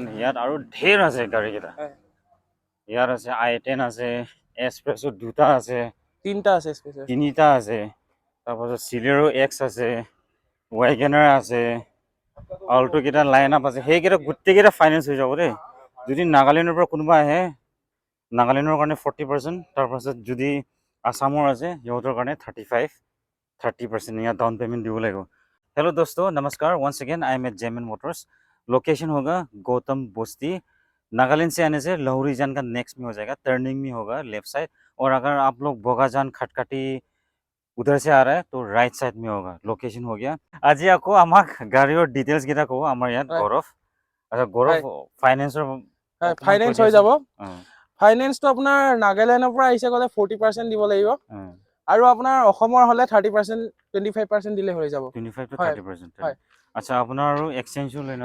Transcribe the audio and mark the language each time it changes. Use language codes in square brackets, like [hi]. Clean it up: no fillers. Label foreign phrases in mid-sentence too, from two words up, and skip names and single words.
[as] ইয়াত আৰু ঢেৰ আছে গাড়ীকেইটা ইয়াত আছে i10 আছে এক্সপ্ৰেছো দুটা আছে তিনিটা আছে তাৰপাছত চিলেৰো এক্স আছে ৱাইগেনাৰ আছে অলটো কেইটা লাইন আপ আছে সেইকেইটা গোটেইকেইটা ফাইনেন্স হৈ যাব দেই যদি নাগালেণ্ডৰ পৰা কোনোবা আহে নাগালেণ্ডৰ কাৰণে 40% তাৰপাছত যদি আসামৰ আছে সিহঁতৰ কাৰণে [hi] 30% यहाँ [en] down payment [as] দিব লাগিব [hi] हेलो दोस्तों नमस्कार [en] once again I am at [hi] जेमन मोटर्स लोकेशन होगा गौतम बस्ती नागालैंड से आने से लहुरीजान का नेक्स्ट में हो जाएगा टर्निंग में होगा [en] left side [hi] और अगर आप लोग बोगाजान खटकाटी उधर से आ रहा है तो [en] right side [hi] में होगा लोकेशन हो गया आज आपको [as] আমাক গাড়ীৰ ডিটেইলছ কেইটা কব আমাৰ ইয়াত গৌৰৱ আচ্ছা গৌৰৱ ফাইনেন্সৰ ফাইনেন্স হৈ যাব ফাইনেন্সটো আপোনাৰ নাগালেণ্ডৰ পৰা আহিছে গলে 40% দিব লাগিব আৰু আপোনাৰ অসমৰ হলে 30% 25% দিলে হৈ যাব 25 to 30% হয় আচ্ছা আপোনাৰ আৰু এক্সচেঞ্জও লৈ না